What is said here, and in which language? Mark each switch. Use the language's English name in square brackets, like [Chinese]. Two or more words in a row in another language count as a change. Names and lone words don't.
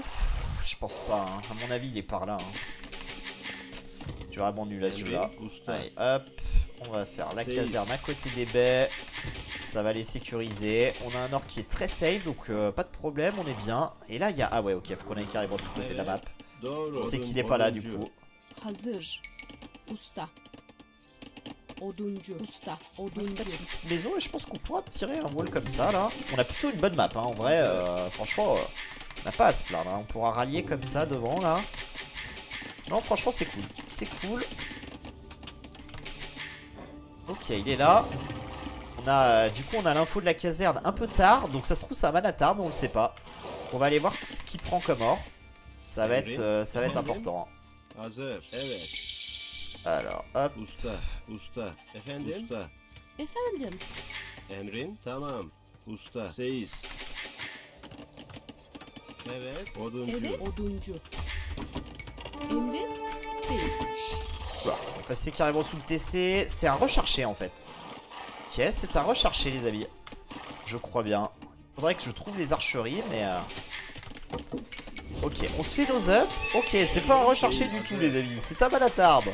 [French] Je pense pas. Hein. À mon avis, il est par là. Hein. Je suis vraiment nul à ce jeu-là. Allez, hop. On va faire la caserne à côté des baies. Ça va les sécuriser. On a un or qui est très safe, donc pas de problème, on est bien. Et là, il y a... Ah ouais, ok, faut qu'on aille carrément de l'autre côté de la map. On sait qu'il n'est pas là, du coup. [Turkish] Hazır. Usta. Oduncu. Usta. [French] On va se mettre une petite maison et je pense qu'on pourra tirer un wall comme ça, là. On a plutôt une bonne map, hein. En vrai, franchement, on n'a pas à se plaindre. Hein. On pourra rallier comme ça devant, là. Non, franchement, c'est cool. C'est cool. Ok, il est là. Du coup, on a l'info de la caserne un peu tard. Donc, ça se trouve, c'est un manatar, mais on le sait pas. On va aller voir ce qu'il prend comme or. Ça va être important. Alors, hop. [Turkish] Usta. Efendim. Usta. Efendim. Emrin. Tamam. Usta. Seyis. Evet. Oduncu. Evet oduncu. Emrin. Seyis. [French] Voilà, on va passer carrément sous le TC. C'est un recharché en fait. Ok, c'est un recharché les amis. Je crois bien. Faudrait que je trouve les archeries, mais... Ok, on se fait nos up. Ok, c'est pas un recharché du tout les amis. C'est un manatarbe.